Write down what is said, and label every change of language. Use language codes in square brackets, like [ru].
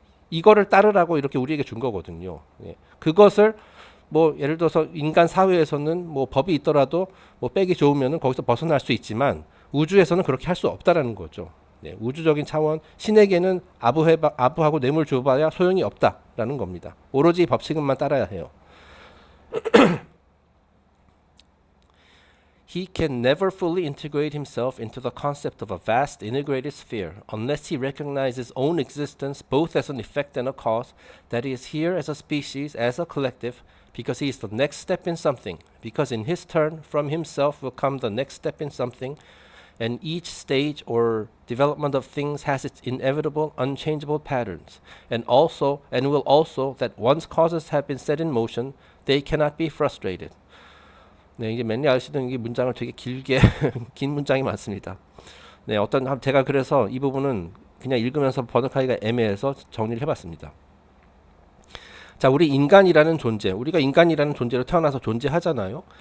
[ko] 이거를 따르라고 이렇게 우리에게 준 거거든요. 예. 그것을 뭐 예를 들어서 인간 사회에서는 뭐 법이 있더라도 뭐 빼기 좋으면은 거기서 벗어날 수 있지만 우주에서는 그렇게 할 수 없다라는 거죠. 네, 우주적인 차원 신에게는 아부하고 뇌물 줘봐야 소용이 없다라는 겁니다. 오로지 법칙만 따라야 해요. [en] He can never fully integrate himself into the concept of a vast integrated sphere unless he recognizes his own existence both as an effect and a cause, that he is here as a species, as a collective, because he is the next step in something, because in his turn from himself will come the next step in something, and each stage or development of things has its inevitable, unchangeable patterns, and will also that once causes have been set in motion, they cannot be frustrated. [ko] 네, 이게 맨날 아시던 이 문장을 되게 길게 긴 문장이 많습니다. 네, 제가 그래서 이 부분은 그냥 읽으면서 번역하기가 애매해서 정리를 해봤습니다. 자, 우리가 인간이라는 존재로 태어나서 존재하잖아요.